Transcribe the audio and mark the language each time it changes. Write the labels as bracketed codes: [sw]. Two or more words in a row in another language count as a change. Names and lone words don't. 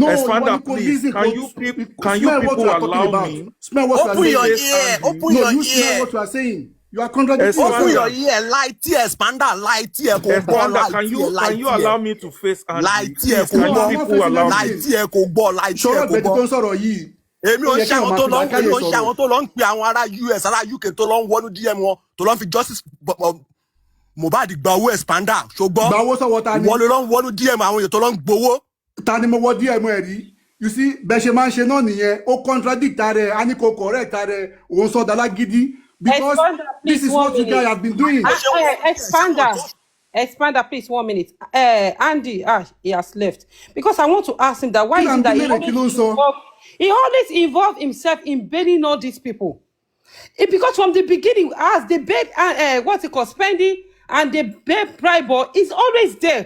[en] Expander, please. Can you people allow me? Smell what open your ear. Open your ear. Smell what you are saying. You are contradicting yourself. Open your ear. Light here, Expander. Light here. Expander, can you allow me to face Andy? Light here. Can you people allow me? Light here. Light here. [yo] Èmi ò ṣe àwọn tó lọ ń pe àwọn ará US, ará UK tó lọ ń wọnú DM wọn, tó lọ ń fi justice Mohbad gba owó Expander. Ṣùgbọ́n wọ́n lọ ń wọnú DM àwọn èèyàn tó lọ ń gbowó. Ta ni mo wọ DM ẹ rí? [en] You see, [yo] bẹ́ẹ̀ ṣe máa ń ṣe náà nìyẹn, ó contradict rẹ̀, a ní kò correct rẹ̀, òun sọ dàlá gidi. [en] Because this is what you guys have been doing. Expander, please, 1 minute. Andy, he has left. Because I want to ask him that why is it that he always involved himself in bailing all these people? Because from the beginning, as they beg, spending, and they beg bribe, is always there.